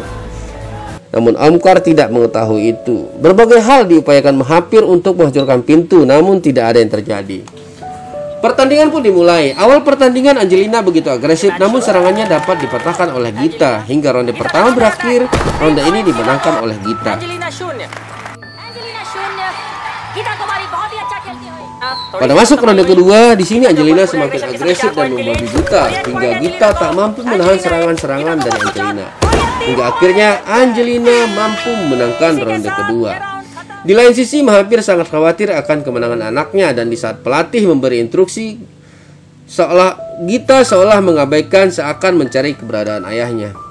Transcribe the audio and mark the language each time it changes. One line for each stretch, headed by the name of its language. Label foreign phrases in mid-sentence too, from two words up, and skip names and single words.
Indonesian: Namun Omkar tidak mengetahui itu. Berbagai hal diupayakan Mahathir untuk menghancurkan pintu, namun tidak ada yang terjadi. Pertandingan pun dimulai. Awal pertandingan Angelina begitu agresif, namun serangannya dapat dipatahkan oleh Gita. Hingga ronde pertama berakhir, ronde ini dimenangkan oleh Gita.
Hindi: एंजेलिना शून्य गीता कुमारी बहुत ही अच्छा खेलती है।
Indonesian: Pada masuk ronde kedua, di sini Angelina semakin agresif dan membabi buta hingga Gita tak mampu menahan serangan-serangan dari Angelina. Hingga akhirnya Angelina mampu memenangkan ronde kedua. Di lain sisi, Mahathir sangat khawatir akan kemenangan anaknya dan di saat pelatih memberi instruksi, Gita seolah mengabaikan seakan mencari keberadaan ayahnya.